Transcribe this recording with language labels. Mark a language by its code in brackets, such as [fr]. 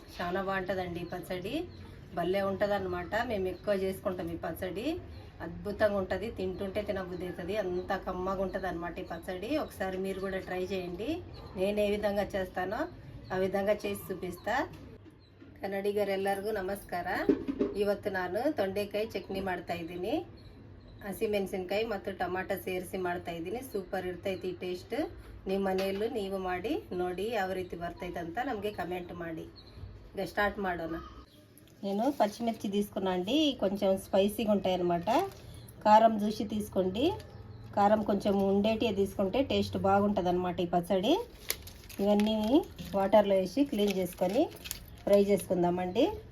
[te] చాలా బాగుంటుందండి ఈ పచ్చడి, భలే ఉంటుంది అన్నమాట. మేము ఎక్కువ చేసుకుంటాం ఈ పచ్చడి, అద్భుతంగా ఉంటుంది. తింటుంటే తినబుద్ధి అవుతుంది, అంత కమ్మగా ఉంటుంది అన్నమాట ఈ పచ్చడి. ఒకసారి మీరు కూడా ట్రై చేయండి. నేను ఏ విధంగా చేస్తానో ఆ ವಿಧಂಗ చేసి చూపిಸ್ತಾ. [kn] ಕನ್ನಡಿಗರೆಲ್ಲರಿಗೂ ನಮಸ್ಕಾರ. ಇವತ್ತು ನಾನು ತೊಂಡೆಕಾಯಿ ಚಟ್ನಿ ಮಾಡ್ತಾ ಇದ್ದೀನಿ. ಹಸಿಮೆಣಸಿನಕಾಯಿ ಮತ್ತು ಟೊಮಾಟೊ ಸೇರಿಸಿ ಮಾಡ್ತಾ ಇದ್ದೀನಿ. ಸೂಪರ್ ಇರ್ತೈತಿ ಟೇಸ್ಟ್. ನಿಮ್ಮ ಮನೆಯಲ್ಲೂ ನೀವು ಮಾಡಿ ನೋಡಿ ಯಾವ ರೀತಿ ಬರ್ತೈತೆ ಅಂತ ನಮಗೆ ಕಮೆಂಟ್ ಮಾಡಿ. ಈಗ స్టార్ట్ ಮಾಡೋಣ. [te] నేను పచ్చిమిర్చి తీసుకున్నా అండి, కొంచెం స్పైసీగా ఉంటాయి అన్నమాట. కారం చూసి తీసుకోండి, కారం కొంచెం ఉండేటివి తీసుకుంటే టేస్ట్ బాగుంటుంది అన్నమాట ఈ పచ్చడి. ఇవన్నీ వాటర్లో వేసి క్లీన్ చేసుకొని ఫ్రై చేసుకుందామండి.